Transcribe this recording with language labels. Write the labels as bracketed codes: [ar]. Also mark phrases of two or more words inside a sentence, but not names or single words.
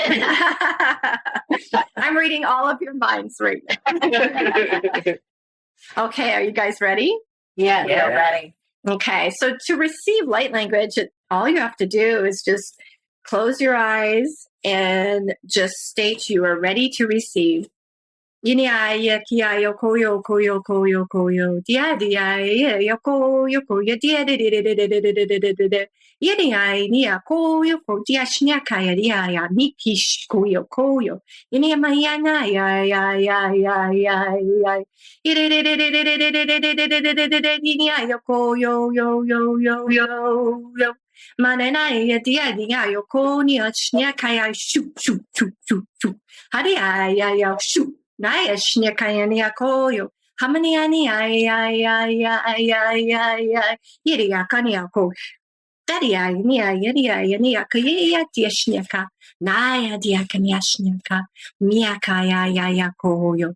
[en] I'm reading all of your minds right now. Okay, are you guys ready? Yeah. Ready. Okay, so to receive light language, all you have to do is just close your eyes and just state you are ready to receive. Yiniaya kiayo koyo koyo koyo koyo dia dia yo koyo koyo dia dia Yiniaya nia koyo koyo dia shnya kaya dia ya nikish koyo koyo Yinia mayana ya Yinia yo koyo yo yo yo yo Manana ya dia dia yo koyo shnya kaya shu shu shu shu shu Haria ya shu Naya shnyakayania koyo. Hamaniani Yiriakania ko. Daria nia Yaria Kaya Tiashnyaka. Naya diakanyashnyaka. Miakaya ya koyo.